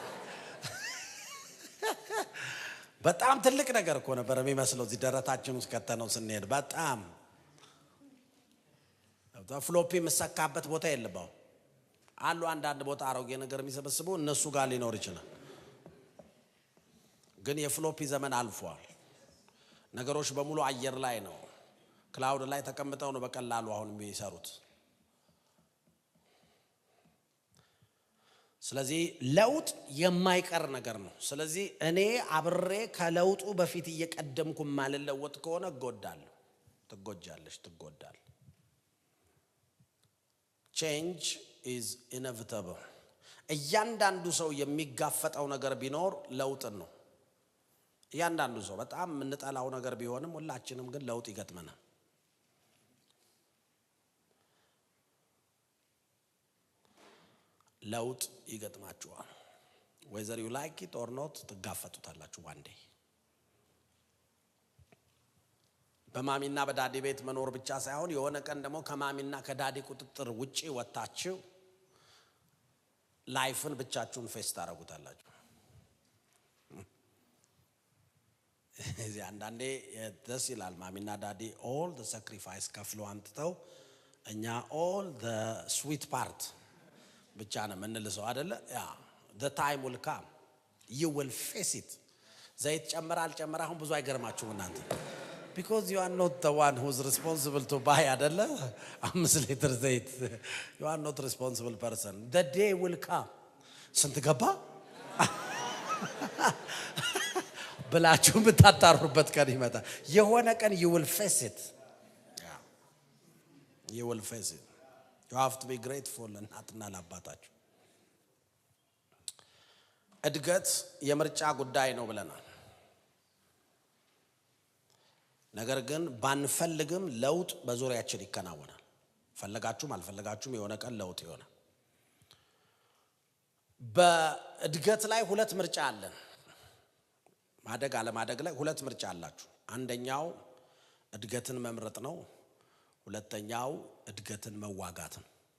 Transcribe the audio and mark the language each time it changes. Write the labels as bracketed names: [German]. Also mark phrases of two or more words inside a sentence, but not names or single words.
[Amharic] በጣም ትልቅ ነገር እኮ ነበር የሚመስለው። እዚህ ደረታችን ውስጥ ከተነው ስንሄድ በጣም ፍሎፒ የምሰካበት ቦታ የለባው አሉ። አንዳንድ ቦታ አሮጌ ነገር የሚሰበስቡ እነሱ ጋር ሊኖር ይችላል። ግን የፍሎፒ ዘመን አልፏል። ነገሮች በሙሉ አየር ላይ ነው፣ ክላውድ ላይ ተቀምጠው ነው በቀላሉ አሁን የሚሰሩት። ስለዚህ ለውጥ የማይቀር ነገር ነው። ስለዚህ እኔ አብሬ ከለውጡ በፊት እየቀደምኩ ማልለወጥ ከሆነ እጎዳለሁ፣ ትጎጃለሽ፣ ትጎዳል። [English] change is inevitable። [Amharic] እያንዳንዱ ሰው የሚጋፈጠው ነገር ቢኖር ለውጥን ነው። እያንዳንዱ ሰው በጣም የምንጠላው ነገር ቢሆንም ሁላችንም ግን ለውጥ ይገጥመናል። ለውጥ ይገጥማችኋል። [English] whether you like it or not [Amharic] ትጋፈጡታላችሁ [English] one day። [Amharic] በማሚና በዳዲ ቤት መኖር ብቻ ሳይሆን የሆነ ቀን ደግሞ ከማሚና ከዳዲ ቁጥጥር ውጪ ወጣችሁ ላይፍን ብቻችሁን ፌስ ታደርጉታላችሁ። እዚህ አንዳንዴ ደስ ይላል። ማሚና ዳዲ [English] all the sacrifice [Amharic] ከፍለው አምጥተው እኛ [English] all the sweet part [Amharic] ብቻ ነው የምንልሰው አይደለ? [English] ያ the time will come, you will face it። [Amharic] ዘይት ጨመራ አሁን ብዙ አይገርማችሁም እናንተ [English] because you are not the one who's responsible to buy አይደለ? 5 [Amharic] ሊትር ዘይት [English] you are not responsible person. The day will come [Amharic] ስንት ገባ ብላችሁ ብታጣሩበት ቀን ይመጣል። የሆነ ቀን [English] you will face it. You will face it. You have to be grateful [Amharic] እናትና ለአባታችሁ። እድገት የምርጫ ጉዳይ ነው ብለናል። ነገር ግን ባንፈልግም ለውጥ በዙሪያችን ይከናወናል። ፈለጋችሁም አልፈለጋችሁም የሆነ ቀን ለውጥ ይሆናል። በእድገት ላይ 2 ምርጫ አለን። ማደግ አለማደግ ላይ 2 ምርጫ አላችሁ። አንደኛው እድገትን መምረጥ ነው። ሁለተኛው እድገትን መዋጋት ነው።